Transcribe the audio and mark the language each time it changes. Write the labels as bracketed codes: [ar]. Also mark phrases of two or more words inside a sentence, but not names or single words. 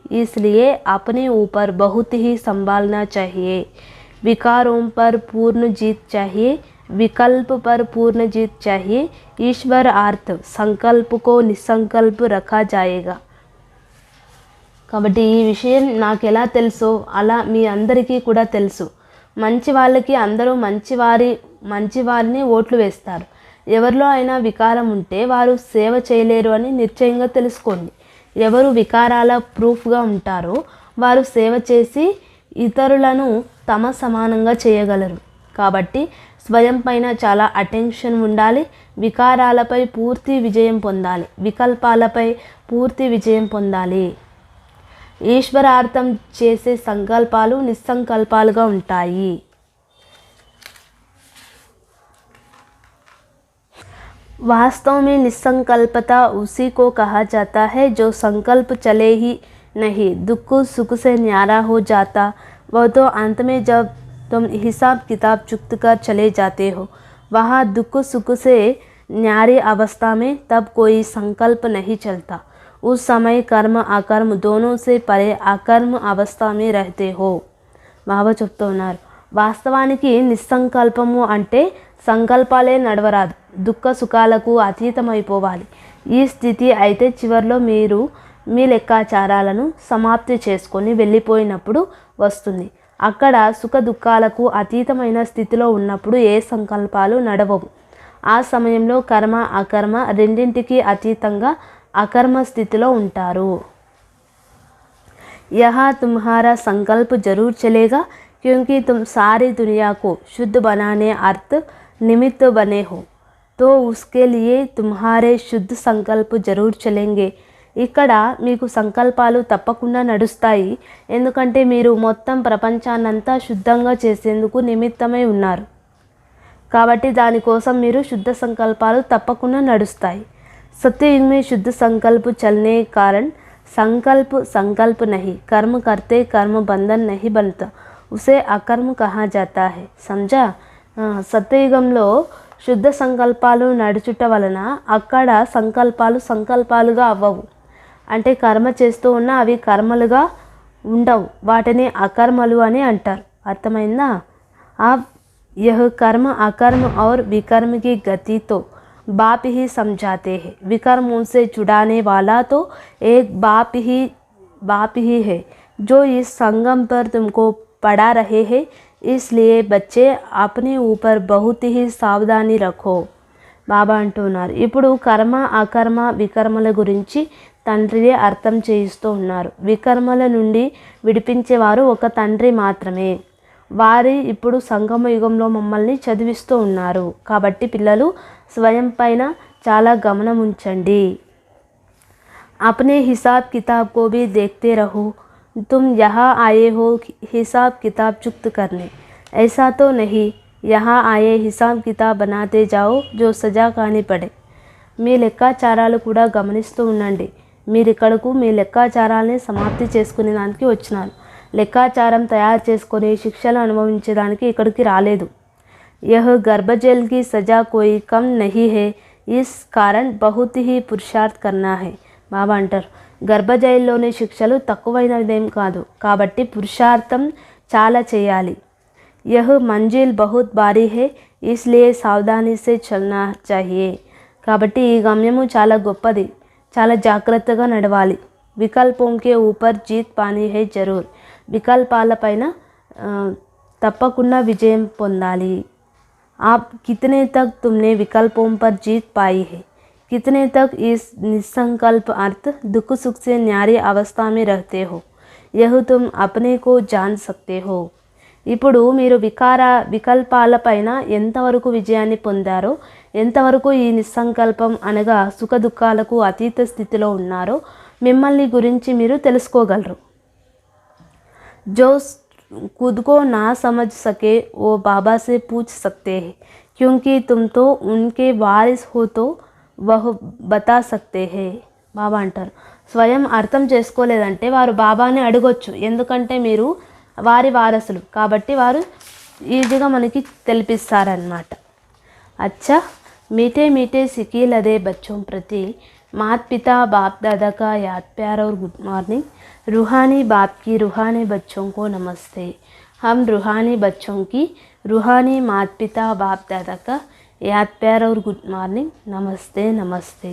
[hi] इसलिए अपने ऊपर बहुत ही संभालना चाहिए. विकारों पर पूर्ण जीत चाहिए, विकल्प पर पूर्ण जीत चाहिए। ईश्वर अर्थ संकल्प को निसंकल्प रखा जाएगा। [te] కాబట్టి ఈ విషయం నాకు ఎలా తెలుసో అలా మీ అందరికీ కూడా తెలుసు. మంచి వాళ్ళకి అందరూ మంచివారిని ఓట్లు వేస్తారు. ఎవరిలో అయినా వికారం ఉంటే వారు సేవ చేయలేరు అని నిశ్చయంగా తెలుసుకోండి. ఎవరు వికారాల ప్రూఫ్గా ఉంటారో వారు సేవ చేసి ఇతరులను తమ సమానంగా చేయగలరు. కాబట్టి స్వయం పైన చాలా అటెన్షన్ ఉండాలి. వికారాలపై పూర్తి విజయం పొందాలి, వికల్పాలపై పూర్తి విజయం పొందాలి. ఈశ్వరార్థం చేసే సంకల్పాలు నిస్సంకల్పాలుగా ఉంటాయి. [hi] वास्तव में निसंकल्पता उसी को कहा जाता है जो संकल्प चले ही नहीं, दुख सुख से न्यारा हो जाता। वह तो अंत में जब तुम हिसाब किताब चुकत कर चले जाते हो, वहाँ दुख सुख से न्यारी अवस्था में तब कोई संकल्प नहीं चलता। उस समय कर्म अकर्म दोनों से परे अकर्म अवस्था में रहते हो। [te] బాబా చెప్తూ ఉన్నారు, వాస్తవానికి నిస్సంకల్పము అంటే సంకల్పాలే నడవరాదు, దుఃఖ సుఖాలకు అతీతమైపోవాలి. ఈ స్థితి అయితే చివరిలో మీరు మీ లెక్కాచారాలను సమాప్తి చేసుకొని వెళ్ళిపోయినప్పుడు వస్తుంది. అక్కడ సుఖ దుఃఖాలకు అతీతమైన స్థితిలో ఉన్నప్పుడు ఏ సంకల్పాలు నడవవు. ఆ సమయంలో కర్మ అకర్మ రెండింటికి అతీతంగా అకర్మ స్థితిలో ఉంటారు. [hi] यहाँ तुम्हारा संकल्प जरूर चलेगा, क्योंकि तुम सारी दुनिया को शुद्ध बनाने अर्थ निमित्त बने हो, तो उसके लिए तुम्हारे शुद्ध संकल्प जरूर चलेंगे. [te] ఇక్కడ మీకు సంకల్పాలు తప్పకుండా నడుస్తాయి, ఎందుకంటే మీరు మొత్తం ప్రపంచాన్నంతా శుద్ధంగా చేసేందుకు నిమిత్తమై ఉన్నారు. కాబట్టి దానికోసం మీరు శుద్ధ సంకల్పాలు తప్పకుండా నడుస్తాయి. [hi] सत्ययुग में शुद्ध संकल्प चलने कारण संकल्प नहीं, कर्म करते कर्म बंधन नहीं बनता, उसे अकर्म कहा जाता है. समझा? [te] సత్యయుగంలో శుద్ధ సంకల్పాలు నడుచుట వలన అక్కడ సంకల్పాలుగా అవ్వవు. అంటే కర్మ చేస్తూ ఉన్నా అవి కర్మలుగా ఉండవు, వాటిని అకర్మలు అని అంటారు. అర్థమైందా? [hi] यह कर्म अकर्म और विकर्म की गति तो बाप ही समझाते हैं. विकर्मों से छुड़ाने वाला तो एक बाप ही है जो इस संगम पर तुमको पढ़ा रहे हैं. इसलिए बच्चे अपने ऊपर बहुत ही सावधानी रखो. [te] బాబా అంటున్నారు, ఇప్పుడు కర్మ అకర్మ వికర్మల గురించి తండ్రియే అర్థం చేయిస్తూ ఉన్నారు. వికర్మల నుండి విడిపించేవారు ఒక తండ్రి మాత్రమే. వారి ఇప్పుడు సంగమ యుగంలో మమ్మల్ని చదివిస్తూ ఉన్నారు. కాబట్టి పిల్లలు స్వయం పైన చాలా గమనం ఉంచండి. [hi] अपने हिसाब किताब को भी देखते रहो. तुम यहाँ आए हो हिसाब किताब चुकत करने, ऐसा तो नहीं यहाँ आए हिसाब किताब बनाते जाओ जो सजा खानी पड़े. [te] మీ లెక్కాచారాలు కూడా గమనిస్తూ ఉండండి. మీరు ఇక్కడకు మీ లెక్కాచారాలని సమాప్తి చేసుకునే దానికి వచ్చినారు. లెక్కాచారం తయారు చేసుకొని శిక్షలు అనుభవించడానికి ఇక్కడికి రాలేదు. [hi] यह गर्भजल की सजा कोई कम नहीं है, इस कारण बहुत ही पुरुषार्थ करना है. [te] బాబా అంటారు, గర్భజైల్లోని శిక్షలు తక్కువైనదేం కాదు, కాబట్టి పురుషార్థం చాలా చేయాలి. [hi] यह मंजिल बहुत भारी है, इसलिए सावधानी से चलना चाहिए. [te] కాబట్టి ఈ గమ్యము చాలా గొప్పది, చాలా జాగ్రత్తగా నడవాలి. [hi] विकल्पों के ऊपर जीत पानी है ज़रूर. [te] వికల్పాలపైన తప్పకుండా విజయం పొందాలి. [hi] आप कितने तक तुमने विकल्पों पर जीत पाई है, कितने तक इस निसंकल्प अर्थ दुख सुख से न्यारी अवस्था में रहते हो, यह तुम अपने को जान सकते हो. [te] ఇప్పుడు మీరు వికల్పాలపైన ఎంతవరకు విజయాన్ని పొందారో, ఎంతవరకు ఈ నిస్సంకల్పం అనగా సుఖ దుఃఖాలకు అతీత స్థితిలో ఉన్నారో మిమ్మల్ని గురించి మీరు తెలుసుకోగలరు. [hi] जो खुद को ना समझ सके वो बाबा से पूछ सकते हैं, क्योंकि तुम तो उनके वारिस हो तो वह बता सकते हैं. [te] బాబా అంటారు, స్వయం అర్థం చేసుకోలేదంటే వారు బాబాని అడగొచ్చు, ఎందుకంటే మీరు వారి వారసులు కాబట్టి వారు ఈజీగా మనకి తెలిపిస్తారన్నమాట. [hi] अच्छा मीठे मीठे सिकी लदे बच्चों प्रति माता पिता बाप दादा का याद प्यार और [en] good morning. [hi] रूहानी बाप की रूहानी बच्चों को नमस्ते. हम रूहानी बच्चों की रूहानी माता पिता बाप दादा का याद प्यार और [en] good morning, [hi] नमस्ते नमस्ते।